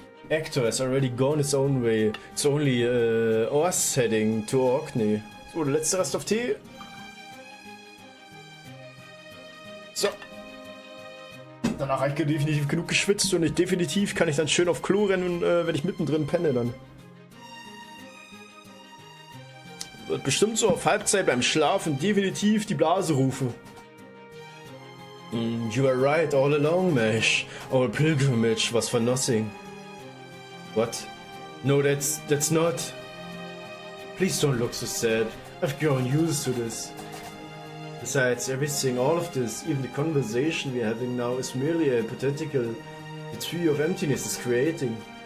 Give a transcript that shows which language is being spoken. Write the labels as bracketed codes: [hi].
[en] Actor has already gone his own way. It's only us heading to Orkney. [de] So, der letzte Rest auf Tee. So. Danach habe ich definitiv genug geschwitzt und definitiv kann ich dann schön auf Klo rennen, wenn ich mittendrin penne dann. Wird bestimmt so auf Halbzeit beim Schlafen definitiv die Blase rufen. [en] You were right all along, Mesh. Our pilgrimage was for nothing. What? No, that's not. Please don't look so sad. I've grown used to this. Besides everything, all of this, even the conversation we're having now, is merely a hypothetical the tree of emptiness is creating.